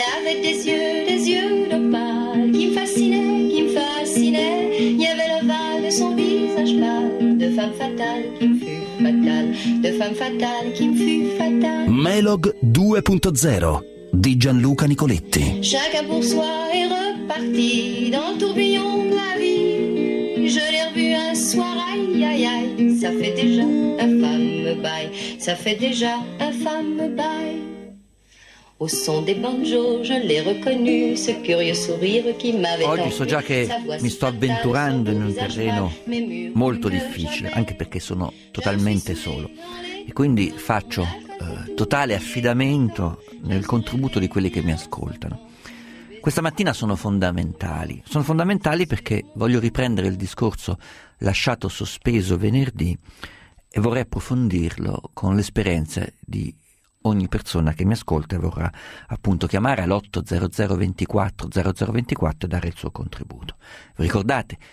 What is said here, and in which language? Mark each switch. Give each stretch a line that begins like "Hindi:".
French: avec des yeux d'opale, qui me fascinait, il y avait l'ovale de son visage pâle, de femme fatale qui me fut fatale, de femme fatale qui me fut fatale.
Italian: Melog 2.0 di Gianluca Nicoletti.
French: Chacun pour soi est reparti dans le tourbillon de la vie. Je l'ai revu un soir, aïe aïe aïe, ça fait déjà un femme bail, ça fait déjà un femme bail. Au son des banjos, je l'ai reconnu, ce curieux sourire qui m'avait.
Italian: Oggi so già che mi sto avventurando in un terreno molto difficile, anche perché sono totalmente solo. E quindi faccio totale affidamento nel contributo di quelli che mi ascoltano. Questa mattina sono fondamentali perché voglio riprendere il discorso lasciato sospeso venerdì e vorrei approfondirlo con l'esperienza di ogni persona che mi ascolta e vorrà appunto chiamare all'800240024 e dare il suo contributo. Vi ricordate?